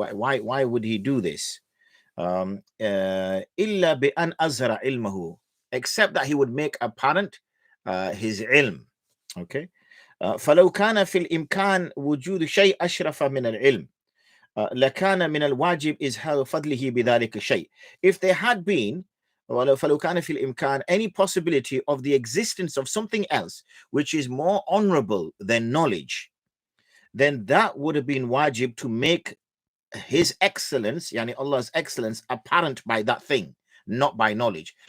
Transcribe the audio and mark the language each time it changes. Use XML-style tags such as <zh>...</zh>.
<en>Why would he do this?</en> <ar>إلا بأن أظهر علمه,</ar> <en>except that he would make apparent his ilm. Okay.</en> <ar>فلو كان في الإمكان وجود شيء أشرف من العلم لكان من الواجب إظهار فضله بذلك الشيء.</ar> <en>If there had been</en> <ar>فلو كان في الإمكان</ar> <en>any possibility of the existence of something else which is more honorable than knowledge, then that would have been wajib to make his excellence, yani Allah's excellence, apparent by that thing, not by knowledge.</en>